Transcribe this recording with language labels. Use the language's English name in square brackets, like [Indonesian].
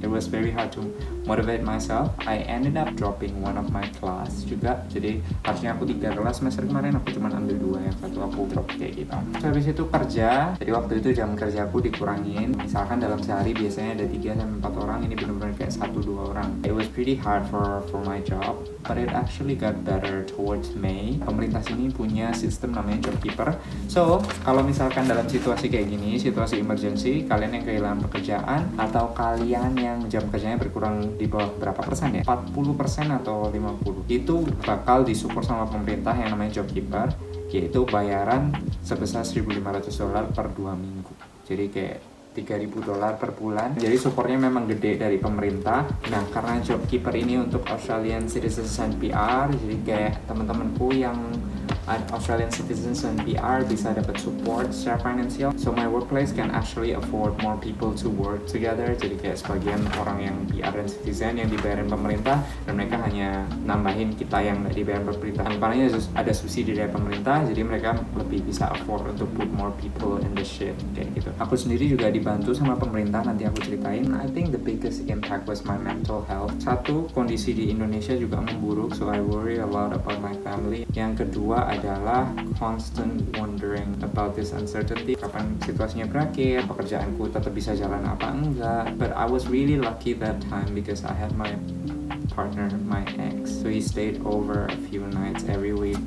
[English] It was very hard to motivate myself. I ended up dropping one of my class [Indonesian] juga. Jadi harusnya aku 3 kelas semester kemarin, aku cuma ambil 2, yang 1 aku drop kayak gitu. So habis itu kerja. Jadi waktu itu jam kerjaku dikurangin. Misalkan dalam sehari biasanya ada 3-4 orang, ini benar-benar kayak 1-2 orang. [English] It was pretty hard for my job, but it actually got better towards May. [Indonesian] Pemerintah sini punya sistem namanya job keeper. So kalau misalkan dalam situasi kayak gini, situasi emergency, kalian yang kehilangan pekerjaan atau kalian yang jam kerjanya berkurang di bawah berapa persen ya, 40% atau 50%, itu bakal disupport sama pemerintah yang namanya job keeper, yaitu bayaran sebesar $1.500 per 2 minggu. jadi kayak $3.000 per bulan. Jadi supportnya memang gede dari pemerintah. Nah, karena JobKeeper ini untuk Australian citizens and PR, jadi kayak teman-temanku yang Australian citizens and PR bisa dapat support secara finansial. [English] So my workplace can actually afford more people to work together. [Indonesian] Jadi kayak sebagian orang yang PR dan citizen yang dibayarin pemerintah, dan mereka hanya nambahin kita yang nggak dibayarin pemerintah. Paling ada subsidi dari pemerintah, jadi mereka lebih bisa afford untuk [English] put more people in the shit [Indonesian] kayak gitu. Aku sendiri juga dibantu sama pemerintah, nanti aku ceritain. [English] I think the biggest impact was my mental health. [Indonesian] Satu, kondisi di Indonesia juga memburuk, [English] so I worry a lot about my family. [Indonesian] Yang kedua adalah [English] constant wondering about this uncertainty. [Indonesian] Kapan situasinya berakhir, pekerjaanku tetap bisa jalan apa enggak. [English] But I was really lucky that time because I had my partner, my ex, so he stayed over a few nights every week.